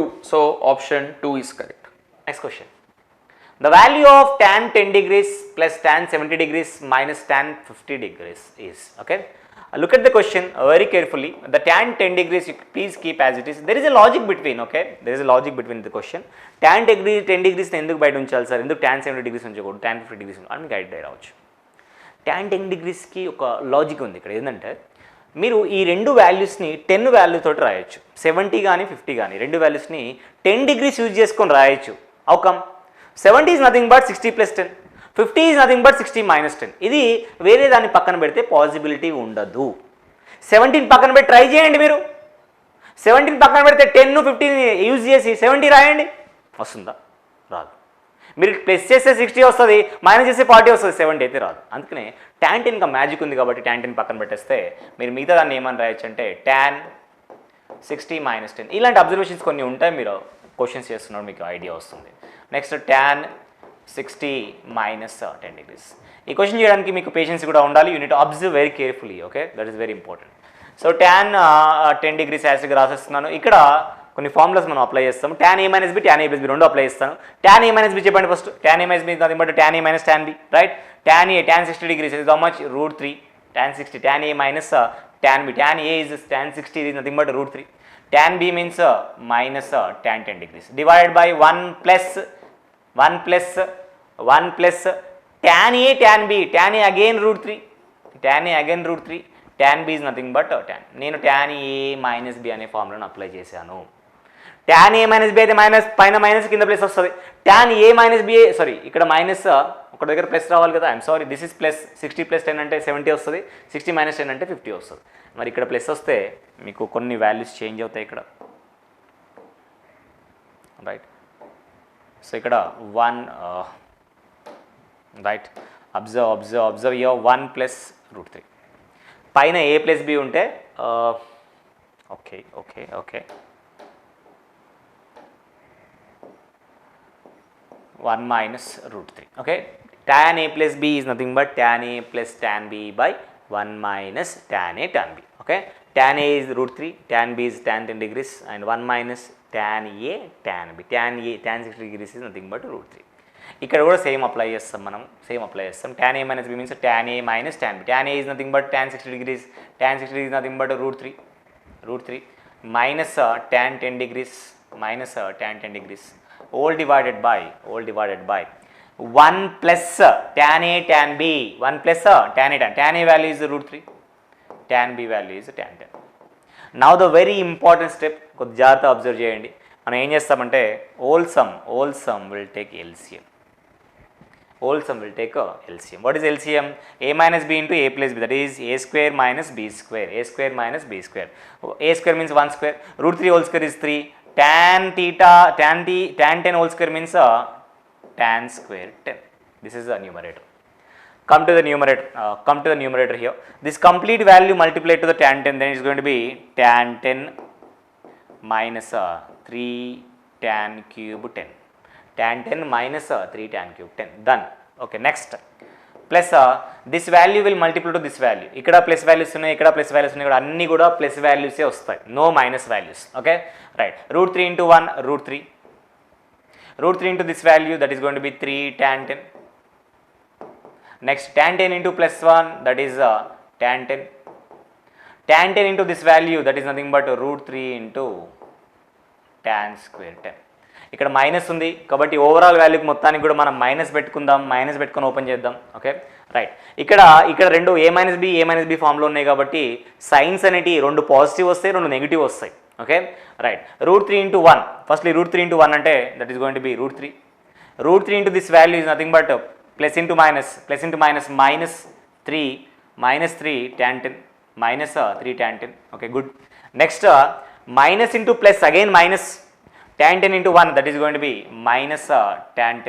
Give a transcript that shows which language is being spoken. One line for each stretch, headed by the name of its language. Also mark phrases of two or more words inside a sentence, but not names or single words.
English: 2. So option 2 is correct. Next question. The value of tan 10 degrees plus tan 70 degrees minus tan 50 degrees is, okay. Look at the question very carefully. The tan 10 degrees, you please keep as it is. There is a logic between, okay. There is a logic between the question. Tan 10 degrees
Telugu: ఎందుకు బయట ఉంచాలి సార్, ఎందుకు
English: tan 70 degrees
Telugu: ఉంచకూడదు,
English: tan 50 degrees
Telugu: అని మీకు ఐడియా రావచ్చు.
English: tan 10 degrees
Telugu: కి ఒక లాజిక్ ఉంది ఇక్కడ. ఏంటంటే మీరు ఈ రెండు వాల్యూస్ని 10 వాల్యూ తోటి రాయొచ్చు. 70 కానీ 50 కానీ రెండు వాల్యూస్ని 10 degrees యూజ్ చేసుకొని రాయొచ్చు.
English: అవుకమ్ 70 is nothing but 60 plus 10. 50 is nothing but 60 minus 10.
Telugu: ఇది వేరే దాన్ని పక్కన పెడితే పాసిబిలిటీ ఉండదు. 17 పక్కన పెట్టి ట్రై చేయండి మీరు. 17 పక్కన పెడితే 10 15 యూజ్ చేసి 70 రాయండి, వస్తుందా? రాదు. మీరు ప్లస్ చేస్తే 60 వస్తుంది, మైనస్ చేస్తే 40 వస్తుంది, 70 అయితే రాదు. అందుకనే tan 10 గా మ్యాజిక్ ఉంది కాబట్టి tan 10 పక్కన పెట్టేస్తే మీరు మిగతా దాన్ని ఏమని రాయొచ్చు అంటే
English: tan 60 minus 10.
Telugu: ఇలాంటి అబ్జర్వేషన్స్ కొన్ని ఉంటాయి, మీరు క్వశ్చన్స్ చేస్తున్నారు మీకు ఐడియా వస్తుంది.
English: నెక్స్ట్ tan 60 minus 10 degrees.
Telugu: ఈ క్వశ్చన్ చేయడానికి మీకు పేషెన్స్ కూడా ఉండాలి.
English: you need to observe very carefully, okay, that is very important. so tan 10 degrees
Telugu: యాసిడ్గా రాసేస్తున్నాను. ఇక్కడ కొన్ని ఫార్ములాస్ మనం అప్లై చేస్తాము.
English: tan a minus b, tan a plus b
Telugu: రెండు అప్లై చేస్తాను.
English: tan a minus b చెప్పండి ఫస్ట్. tan a minus b nothing but tan a minus tan b, రైట్. tan a tan 60 degrees is how much? √3. tan 60, tan a minus tan b, tan a is tan 60 is nothing but √3. tan b means minus tan 10 degrees divided by 1 plus tan a tan b, tan a again √3, tan a again √3, tan b is nothing but tan.
Telugu: నేను
English: tan a minus b
Telugu: అనే ఫార్ములాను అప్లై చేశాను.
English: tan a minus b
Telugu: అయితే మైనస్ పైన మైనస్ కింద ప్లస్ వస్తుంది.
English: tan a minus b,
Telugu: సారీ ఇక్కడ మైనస్ ఒక దగ్గర ప్లస్ రావాలి కదా.
English: I'm sorry, this is plus. 60 plus 10
Telugu: అంటే 70 వస్తుంది,
English: 60 minus 10
Telugu: అంటే 50 వస్తుంది. మరి ఇక్కడ ప్లస్ వస్తే మీకు కొన్ని వాల్యూస్ చేంజ్ అవుతాయి ఇక్కడ, రైట్.
English: సో ఇక్కడ 1 రైట్, observe your 1 plus √3. పైన a plus b ఉంటే ఓకే 1 minus √3, ఓకే. tan a plus b is nothing but tan a plus tan b by 1 minus tan a tan b, okay. tan a is √3, tan b is tan 10 degrees and 1 minus tan a tan b. tan 60 degrees is nothing but √3.
Telugu: ఇక్కడ కూడా సేమ్ అప్లై చేస్తాం మనం, సేమ్ అప్లై చేస్తాం.
English: tan a minus b means tan a minus tan b. tan a is nothing but tan 60 degrees, tan 60 degrees is nothing but √3 minus tan 10 degrees minus tan 10 degrees all divided by 1 plus tan a tan b, 1 plus tan a tan a value is √3, tan b value is tan 10. Now the very important step,
Telugu: కొద్ది జాగ్రత్త అబ్జర్వ్ చేయండి. మనం ఏం చేస్తామంటే
English: all sum will take LCM. All sum will take LCM. What is LCM? a minus b into a plus b, that is a square minus b square, a square minus b square. A square means 1 square, √3 whole square is 3, tan 10 whole square means tan square 10. This is the numerator. Come to the numerator here. This complete value multiplied to the tan 10, then it is going to be tan 10 minus 3 tan cube 10. Tan 10 minus 3 tan cube 10. Done. Okay, next. plus this value will multiple to this value.
Telugu: ఇక్కడ ప్లస్ వాల్యూస్ ఉన్నాయి, ఇక్కడ ప్లస్ వాల్యూస్ ఉన్నాయి, కూడా అన్నీ కూడా ప్లస్ వాల్యూసే వస్తాయి,
English: no minus values. okay right. √3 into 1 √3. √3 into this value, that is going to be 3 tan 10. Next tan 10 into +1, that is tan 10. Tan 10 into this value, that is nothing but √3 into tan square 10.
Telugu: ఇక్కడ మైనస్ ఉంది కాబట్టి ఓవరాల్ వాల్యూకి మొత్తానికి కూడా మనం మైనస్ పెట్టుకుందాం, మైనస్ పెట్టుకొని ఓపెన్ చేద్దాం.
English: okay right.
Telugu: ఇక్కడ రెండు a-b ఫామ్లో ఉన్నాయి కాబట్టి సైన్స్ అనేటి రెండు పాజిటివ్ వస్తాయి, రెండు నెగిటివ్ వస్తాయి.
English: okay right. √3 into 1, ఫస్ట్లీ √3 into 1 అంటే that is going to be √3. √3 into this value is nothing but plus into minus minus 3 tan 10 minus 3 tan 10. Okay, good. Next minus into plus, again minus, tan 10 into 1, that is going to be minus tan 10.